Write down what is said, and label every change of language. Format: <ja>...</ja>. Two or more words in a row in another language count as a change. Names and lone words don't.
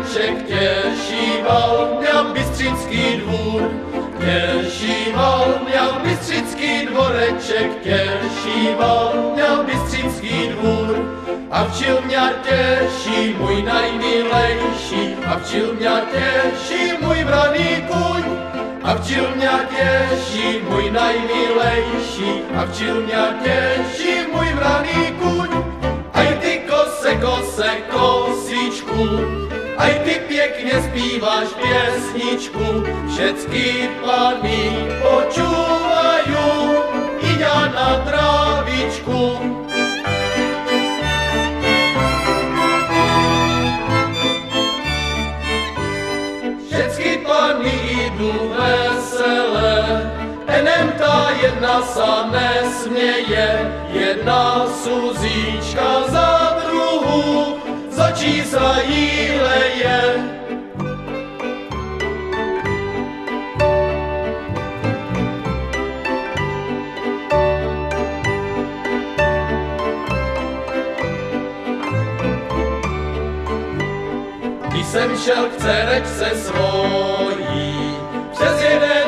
<cs>dvoreček, těšíval mňa Bystřický dvůr. Těšíval mňa Bystřický dvoreček, těšíval mňa Bystřický dvůr. A včil mňa těší můj najmilejší, a včil mňa těší můj vraný kuň. A včil mňa těší můj najmilejší, a včil mňa těší můj vraný kuň. Aj ty kose, kosičku, aj ty pěkně zpíváš pěsničku,</cs> <sk>všetky pány počúvajú, i ja na trávičku. Všetky pány idú veselé, enem tá jedna sa nesmieje, jedna Suzíčka za druhú, z očí sa jí leje.</sk> <cs>Když jsem šel k dcerečce svojí, přes jeden</cs>